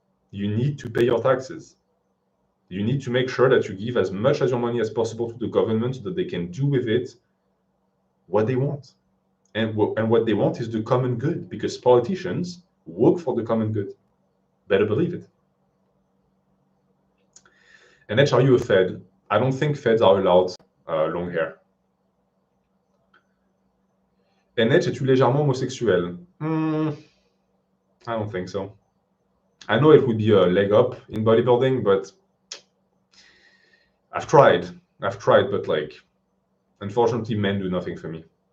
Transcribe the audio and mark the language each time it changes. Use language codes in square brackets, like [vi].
[en] You need to pay your taxes. You need to make sure that you give as much as your money as possible to the government so that they can do with it what they want. And what they want is the common good, because politicians work for the common good. Better believe it. And H, are you a Fed? I don't think Feds are allowed long hair. [fr] And H, es-tu légèrement homosexuel? [en] I don't think so. I know it would be a leg up in bodybuilding, but I've tried, but like, unfortunately, men do nothing for me.